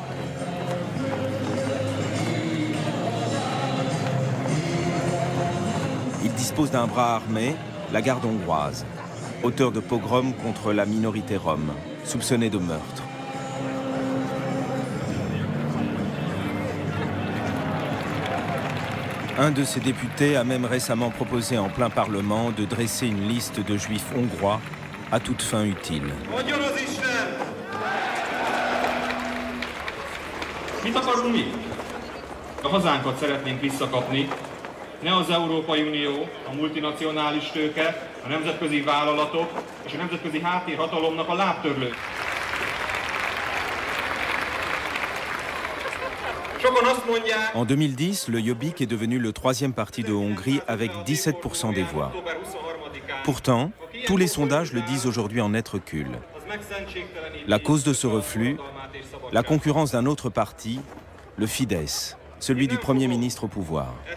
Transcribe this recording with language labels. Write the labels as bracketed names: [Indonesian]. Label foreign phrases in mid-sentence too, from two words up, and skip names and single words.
[French] Il dispose d'un bras armé, la garde hongroise, auteur de pogroms contre la minorité rome, soupçonnée de meurtre. Un de ses députés a même récemment proposé en plein Parlement de dresser une liste de juifs hongrois à toute fin utile. [Hungarian] Mit akarunk mi? A hazánkat szeretnénk visszakapni, ne az Európai Unió, a multinacionális tőke, a nemzetközi vállalatok és a nemzetközi háttérhatalomnak a lábtörlő. [French] En 2010, le Jobbik est devenu le troisième parti de Hongrie avec 17% des voix. Pourtant, tous les sondages le disent aujourd'hui en net recul. La cause de ce reflux, la concurrence d'un autre parti, le Fidesz, celui du Premier ministre au pouvoir.